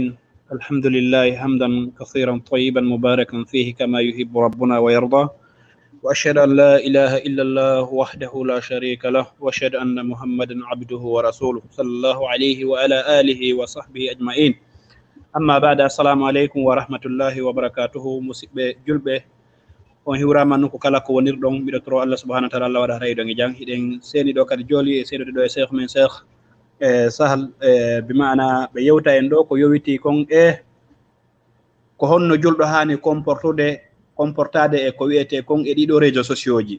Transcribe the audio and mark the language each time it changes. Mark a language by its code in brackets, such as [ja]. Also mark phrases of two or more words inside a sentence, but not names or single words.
[ar] الحمد لله حمدا كثيرا طيبا مباركا فيه كما يحب ربنا ويرضى، وأشهد أن لا إله إلا الله وحده لا شريك له، وأشهد أن محمدا عبده ورسوله صلى الله عليه وعلى آله وصحبه أجمعين. أما بعد، السلام عليكم ورحمة الله وبركاته. مسبة جلبة [ff] on hiwrama non ko kala ko wonirɗon mbiɗo toro [ar] الله سبحانه وتعالى [ff] Allah waɗa rayɗon e jang hiɗen seeni ɗo kadi jooli e seeɗode ɗo e cheikh men cheikh sahal bi maana ɓe yewta en ɗo ko yowiti kon ko honno julɗo hani comportade e ko wiyete kon e ɗiɗo [fr] réseaux sociaux [ff] ji.